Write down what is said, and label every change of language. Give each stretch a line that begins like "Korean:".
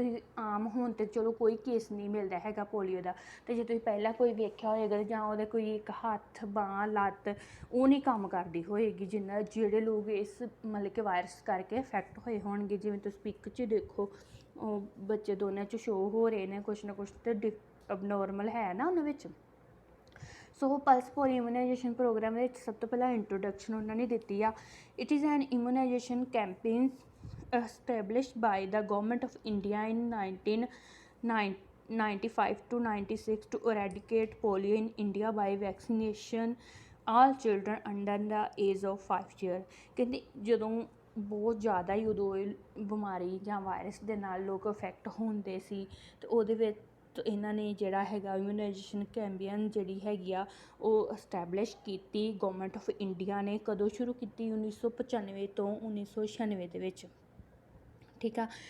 Punjabi: ਤੁਸੀਂ ਆਮ ਹੁਣ ਤਾਂ ਚਲੋ ਕੋਈ ਕੇਸ ਨਹੀਂ ਮਿਲਦਾ ਹੈਗਾ ਪੋਲੀਓ ਦਾ, ਅਤੇ ਜੇ ਤੁਸੀਂ ਪਹਿਲਾਂ ਕੋਈ ਵੇਖਿਆ ਹੋਏਗਾ ਜਾਂ ਉਹਦੇ ਕੋਈ ਇੱਕ ਹੱਥ, ਬਾਂਹ, ਲੱਤ ਉਹ ਨਹੀਂ ਕੰਮ ਕਰਦੀ ਹੋਏਗੀ, ਜਿਹੜੇ ਲੋਕ ਇਸ ਮਤਲਬ ਕਿ ਵਾਇਰਸ ਕਰਕੇ ਇਫੈਕਟ ਹੋਏ ਹੋਣਗੇ। ਜਿਵੇਂ ਤੁਸੀਂ ਪਿਕ 'ਚ ਦੇਖੋ ਉਹ ਬੱਚੇ ਦੋਨਾਂ 'ਚ ਸ਼ੋਅ ਹੋ ਰਹੇ ਨੇ ਕੁਛ ਨਾ ਕੁਛ, ਤਾਂ ਅਬਨੋਰਮਲ ਹੈ ਨਾ ਉਹਨਾਂ ਵਿੱਚ। ਸੋ ਪਲਸ ਪੋਲੀਓ ਇਮੂਨਾਈਜੇਸ਼ਨ ਪ੍ਰੋਗਰਾਮ ਵਿੱਚ ਸਭ ਤੋਂ ਪਹਿਲਾਂ ਇੰਟਰੋਡਕਸ਼ਨ ਉਹਨਾਂ ਨੇ ਦਿੱਤੀ ਆ।
English: It is an immunisation campaign established by the Government of India in 1995 to 96 to eradicate polio in India by vaccination all children under the age of 5 years।
Punjabi: ਕਹਿੰਦੇ ਜਦੋਂ ਬਹੁਤ ਜ਼ਿਆਦਾ ਹੀ ਉਦੋਂ ਬਿਮਾਰੀ ਜਾਂ ਵਾਇਰਸ ਦੇ ਨਾਲ ਲੋਕ ਅਫੈਕਟ ਹੁੰਦੇ ਸੀ, ਅਤੇ ਉਹਦੇ ਵਿੱਚ ਇਹਨਾਂ ਨੇ ਜਿਹੜਾ ਹੈਗਾ ਇਮਿਊਨਾਈਜੇਸ਼ਨ ਕੈਂਪੇਨ ਜਿਹੜੀ ਹੈਗੀ ਆ ਉਹ ਇਸਟੈਬਲਿਸ਼ ਕੀਤੀ ਗੌਰਮੈਂਟ ਆਫ ਇੰਡੀਆ ਨੇ। ਕਦੋਂ ਸ਼ੁਰੂ ਕੀਤੀ? 1995 ਤੋਂ 1996 ਦੇ ਵਿੱਚ। ਠੀਕ ਆ।